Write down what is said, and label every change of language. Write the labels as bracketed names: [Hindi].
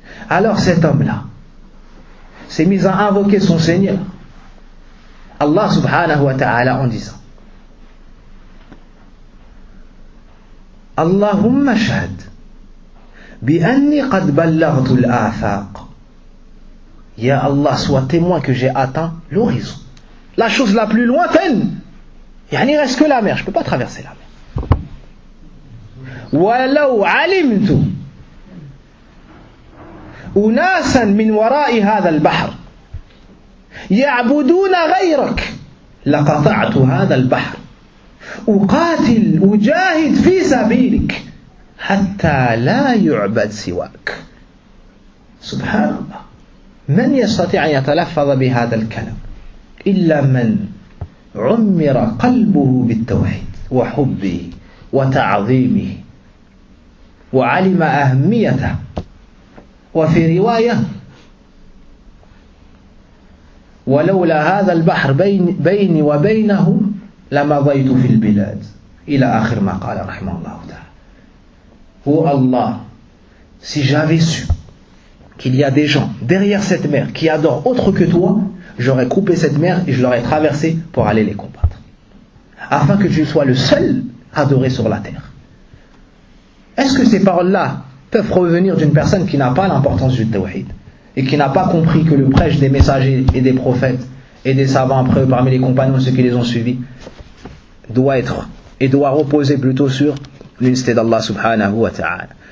[French] Alors cet homme-là s'est mis à invoquer son Seigneur, Allah subhanahu wa ta'ala, en disant [Arabic] Allahumma shahad bi anni qad ballaghtu al-afaq. [French] Ya Allah, sois témoin que j'ai atteint l'horizon. La chose la plus lointaine. Yani, reste que la mer, je ne peux pas traverser la mer. [Arabic] Walau alimtu أناسا من وراء هذا البحر يعبدون غيرك لقطعت هذا البحر أقاتل أجاهد في سبيلك حتى لا يعبد سواك. سبحان الله. من يستطيع أن يتلفظ بهذا الكلام إلا من عمر قلبه بالتوحيد وحبه وتعظيمه وعلم أهميته. وفي رواية ولولا هذا البحر بيني وبينه لمضيت في البلاد إلى آخر ما قال رحمه الله تعالى. هو الله. [French] Si j'avais su qu'il y a des gens derrière cette mer qui adorent autre que toi, j'aurais coupé cette mer et je l'aurais traversée pour aller les combattre, afin que tu sois le seul adoré sur la terre. Est-ce que ces paroles-là peuvent revenir d'une personne qui n'a pas l'importance du tawhid et qui n'a pas compris que le prêche des messagers et des prophètes et des savants après eux parmi les compagnons et ceux qui les ont suivis doit être et doit reposer plutôt sur l'unité d'Allah subhanahu wa ta'ala.